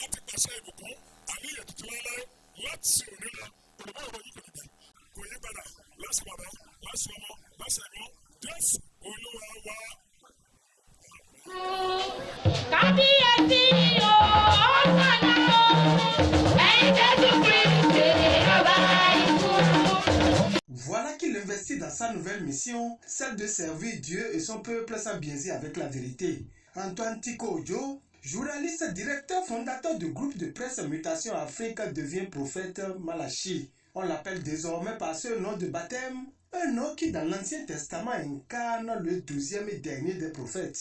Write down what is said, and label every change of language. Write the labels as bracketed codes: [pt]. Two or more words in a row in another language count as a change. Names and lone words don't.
[yo] àṣẹ ìbùkún àníyàn tuntun láéláé láti òní lọ olùbá ọ̀rọ̀ yìí kò ní bẹ̀ kò yí padà láti bàbá láti ọmọ láti ẹ̀gbọ́n Jésù Olúwa wa. Kábíyèsí o, ọ̀sánà o, ẹ̀yin Jésù Kristi ọba ikú. [fr] Voilà qu'il investit dans sa nouvelle mission, celle de servir Dieu et son peuple sans biaiser avec la vérité. Antoine Tiko Ojo, journaliste, directeur, fondateur du groupe de presse Mutation Afrique, devient prophète Malachi. On l'appelle désormais par ce nom de baptême, un nom qui dans l'Ancien Testament incarne le 12e et dernier des prophètes.